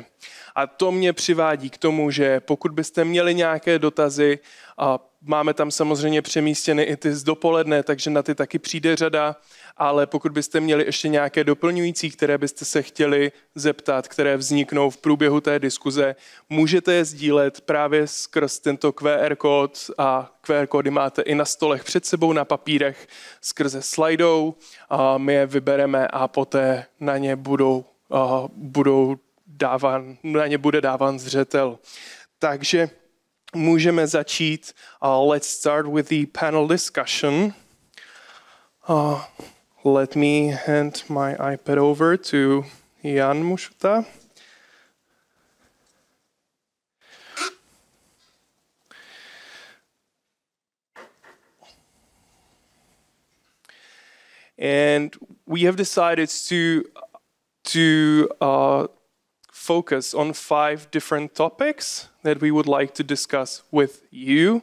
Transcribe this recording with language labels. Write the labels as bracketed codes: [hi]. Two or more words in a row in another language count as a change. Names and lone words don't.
[cs] A to mě přivádí k tomu, že pokud byste měli nějaké dotazy, máme tam samozřejmě přemístěny i ty z dopoledne, takže na ty taky přijde řada, ale pokud byste měli ještě nějaké doplňující, které byste se chtěli zeptat, které vzniknou v průběhu té diskuze, můžete je sdílet právě skrz tento QR kód a QR kódy máte i na stolech před sebou na papírech skrze Slido. My je vybereme a poté na ně bude dáván zřetel. Takže můžeme začít. [en] Let's start with the panel discussion. Let me hand my iPad over to Jan Mušuta. And we have decided to focus on 5 different topics that we would like to discuss with you.